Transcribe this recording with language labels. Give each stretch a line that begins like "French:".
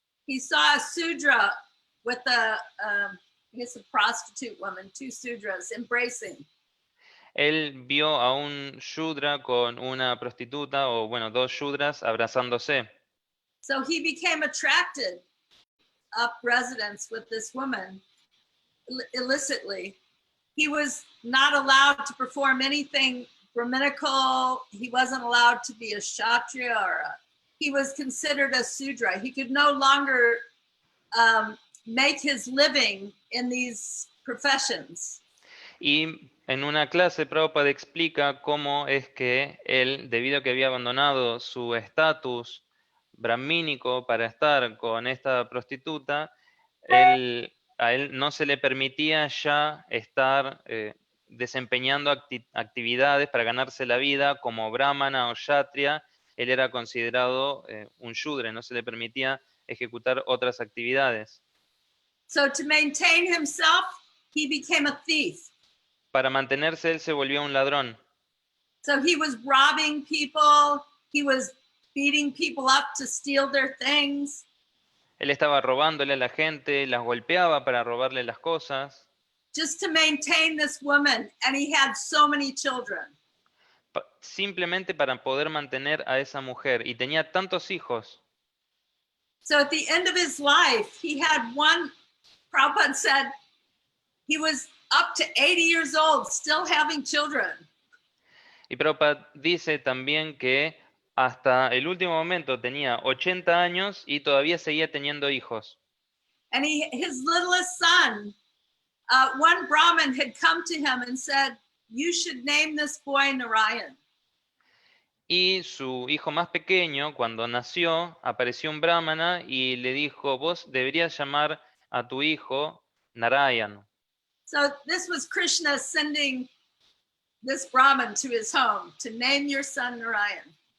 English: He saw a Sudra with I guess a prostitute woman, 2 Sudras embracing.
Spanish: Él vio a un Shudra con una prostituta, o bueno, 2 Shudras abrazándose.
English: So he became attracted up residence with this woman illicitly. He was not allowed to perform anything Brahminical. He wasn't allowed to be a Kshatriya he was considered a Sudra. He could no longer make his living in these professions.
Spanish: Y en una clase Prabhupada explica cómo es que él, debido a que había abandonado su estatus brahmínico para estar con esta prostituta, a él no se le permitía ya estar desempeñando actividades para ganarse la vida como brahmana o kshatriya. Él era considerado un shudra, no se le permitía ejecutar otras actividades.
English: So to maintain himself, he became a thief.
Spanish: Para mantenerse, él se volvió un ladrón.
English: So he was robbing people, he was beating people up to steal their things.
Spanish: Él estaba robándole a la gente, las golpeaba para robarle las cosas.
English: Just to maintain this woman, and he had so many children.
Spanish: Simplemente para poder mantener a esa mujer, y tenía tantos hijos.
English: So at the end of his life, he had one, Prabhupada said, he was up to 80 years old, still having children.
Spanish: Y Prabhupada dice también que hasta el último momento tenía 80 años y todavía seguía teniendo hijos.
English: And his littlest son, one Brahmin had come to him and said, you should name this boy Narayan.
Spanish: Y su hijo más pequeño, cuando nació, apareció un brahmana y le dijo, vos deberías llamar a tu hijo Narayan.
English: So this was Krishna sending this Brahmin to his home to name your son Narayan.